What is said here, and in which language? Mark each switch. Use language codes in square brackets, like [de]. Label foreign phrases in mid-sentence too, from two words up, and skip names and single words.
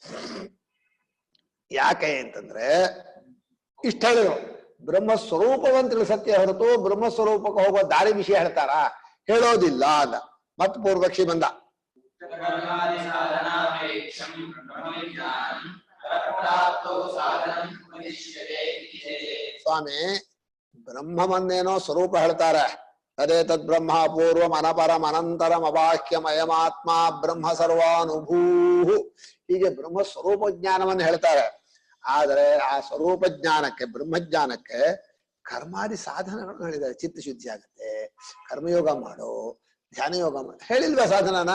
[kn] ಯಾಕೆ ಅಂತಂದ್ರೆ ಇಷ್ಟ ಹೇಳಿದ್ರು ಬ್ರಹ್ಮ ಸ್ವರೂಪವನ್ನು ತಿಳಿಸತ್ತೆ ಹೊರತು ಬ್ರಹ್ಮ ಸ್ವರೂಪಕ್ಕೆ ಹೋಗೋ ದಾರಿ ವಿಷಯ ಹೇಳ್ತಾರ? ಹೇಳೋದಿಲ್ಲ ಅಂದ. ಮತ್ ಪೂರ್ವಕ್ಷಿ ಬಂದ. ಸ್ವಾಮಿ ಬ್ರಹ್ಮವನ್ನೇನೋ ಸ್ವರೂಪ ಹೇಳ್ತಾರೆ. [sa] ಅದೇ ತದ್ ಬ್ರಹ್ಮ ಪೂರ್ವಂ ಅನಪರಂ ಅನಂತರಂ ಅಬಾಹ್ಯಂ ಅಯಮಾತ್ಮ ಬ್ರಹ್ಮ ಸರ್ವಾನುಭೂ. [kn] ಹೀಗೆ ಬ್ರಹ್ಮ ಸ್ವರೂಪ ಜ್ಞಾನವನ್ನು ಹೇಳ್ತಾರೆ. ಆದರೆ ಆ ಸ್ವರೂಪ ಜ್ಞಾನಕ್ಕೆ, ಬ್ರಹ್ಮಜ್ಞಾನಕ್ಕೆ ಕರ್ಮಾದಿ ಸಾಧನಗಳನ್ನು ಹೇಳಿದ್ದಾರೆ. ಚಿತ್ತಶುದ್ಧಿ ಆಗತ್ತೆ, ಕರ್ಮಯೋಗ ಮಾಡು, ಧ್ಯಾನ ಯೋಗ ಮಾಡು, ಹೇಳಿಲ್ವಾ ಸಾಧನನ?